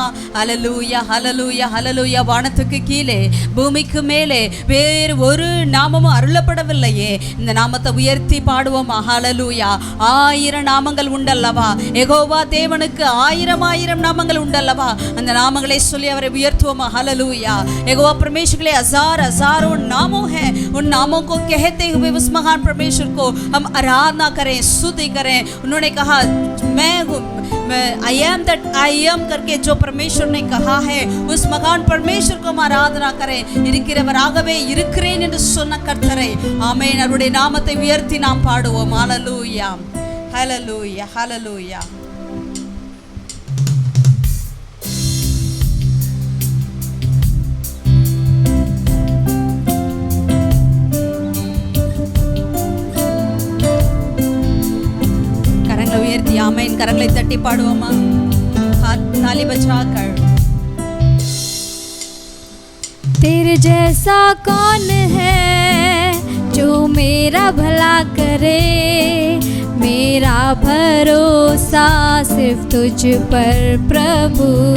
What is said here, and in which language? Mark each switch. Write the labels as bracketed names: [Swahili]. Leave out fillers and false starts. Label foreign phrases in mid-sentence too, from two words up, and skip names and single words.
[Tamil] ஹல்லேலூயா ஹல்லேலூயா ஹல்லேலூயா. வானத்துக்கு கீழே பூமிக்கு மேலே வேறு ஒரு நாமமும் அருளப்படவில்லையே. இந்த நாமத்தை உயர்த்தி பாடுவோமா? ஹல்லேலூயா. 1000 நாமங்கள் உண்டல்லவா? யெகோவா தேவனுக்கு 1000 நாமங்கள் உண்டல்லவா? அந்த நாமங்களை சொல்லி அவரை उयर्तुमा हालेलुया। [Hindi] यहोवा परमेश्वर के लिए हजारों नामों हैं। उन नामों को कहते हुए उस महान परमेश्वर को हम आराधना करें, स्तुति करें। उन्होंने कहा मैं हूँ, [English] I am that I am [Hindi] करके जो परमेश्वर ने कहा है उस महान परमेश्वर को हम आराधना करें। [Tamil] இருக்கிறவராகவே இருக்கிறேன் என்று சொன்ன கர்த்தரை ஆமென் அவருடைய நாமத்தை உயர்த்தி நாம் பாடுவோம். ஹalleluya ஹalleluya ஹalleluya. கரங்களை உயர்த்தி ஆமென் கரங்களை தட்டி பாடுவோமா? [Hindi] ताली बजाकर। तेरे जैसा कौन है जो मेरा भला करे, मेरा भरोसा सिर्फ तुझ पर प्रभु।